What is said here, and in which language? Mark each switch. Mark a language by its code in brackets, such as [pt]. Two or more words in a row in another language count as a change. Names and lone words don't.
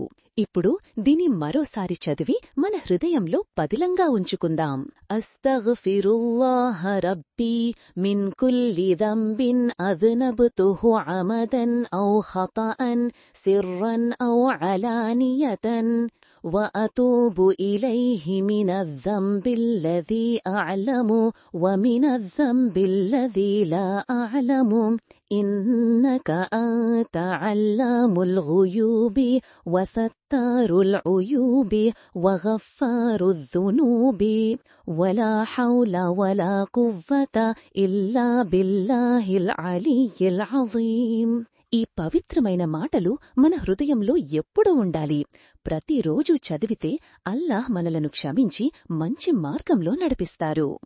[te] ఇప్పుడు దీని మరోసారి చదివి మన హృదయంలో పదిలంగా ఉంచుకుందాం. [ar] أستغفر الله ربي من كل ذنب أذنبته عمدا أو خطأ سرا أو علانية وأتوب إليه من الذنب الذي أعلم ومن الذنب الذي لا أعلم إنك أنت علام الغيوب وستار العيوب وغفار الذنوب ولا حول ولا قوة إلا بالله العلي العظيم. [te] ఈ పవిత్రమైన మాటలు మన హృదయంలో ఎప్పుడూ ఉండాలి. ప్రతిరోజూ చదివితే అల్లాహ్ మనలను క్షమించి మంచి మార్గంలో నడిపిస్తారు.